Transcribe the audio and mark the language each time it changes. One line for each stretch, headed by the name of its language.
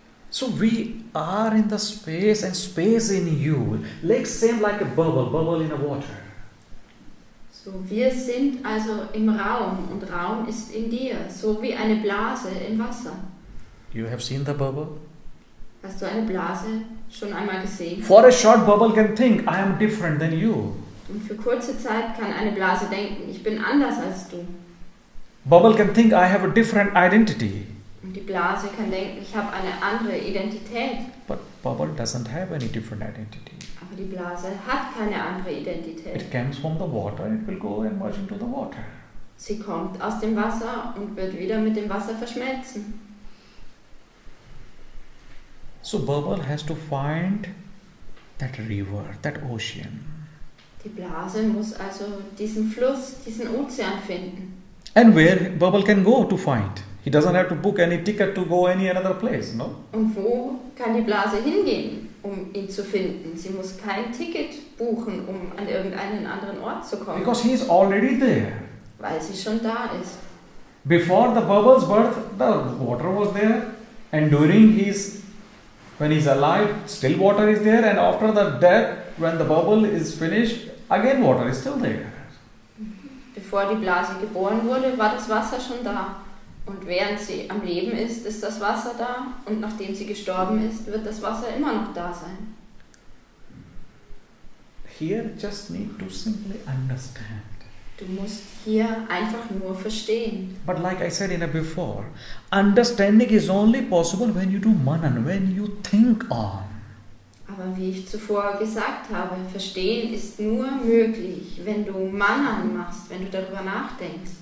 English: So we are in the space, and space in you, like same like a bubble in a water.
German: So, wir sind also im Raum und Raum ist in dir, so wie eine Blase im Wasser.
English: You have seen the bubble?
German: Hast du eine Blase schon einmal gesehen?
English: For a short, bubble can think, I am different than you.
German: Und für kurze Zeit kann eine Blase denken, ich bin anders als du.
English: Bubble can think, I have a different identity.
German: Und die Blase kann denken, ich habe eine andere Identität.
English: But bubble doesn't have any different identity.
German: Aber die Blase hat keine andere Identität.
English: It comes from the water, it will go and merge into the water.
German: Sie kommt aus dem Wasser und wird wieder mit dem Wasser verschmelzen.
English: So bubble has to find that river, that ocean.
German: Die Blase muss also diesen Fluss, diesen Ozean finden.
English: And where bubble can go to find. He doesn't have to book any ticket to go any another place, no?
German: Und wo kann die Blase hingehen, um ihn zu finden? Sie muss kein Ticket buchen, um an irgendeinen anderen Ort zu kommen.
English: Because he is already there.
German: Weil sie schon da ist.
English: Before the bubble's birth, the water was there. And during when he's alive, still water is there. And after the death, when the bubble is finished, again water is still there.
German: Bevor die Blase geboren wurde, war das Wasser schon da. Und während sie am Leben ist das Wasser da. Und nachdem sie gestorben ist, wird das Wasser immer noch da sein.
English: Here just need to simply understand.
German: Du musst hier einfach nur verstehen.
English: But like I said before, understanding is only possible when you do manan, when you think on. Aber wie ich zuvor gesagt habe, verstehen ist nur möglich, wenn du Manan machst, wenn du darüber nachdenkst.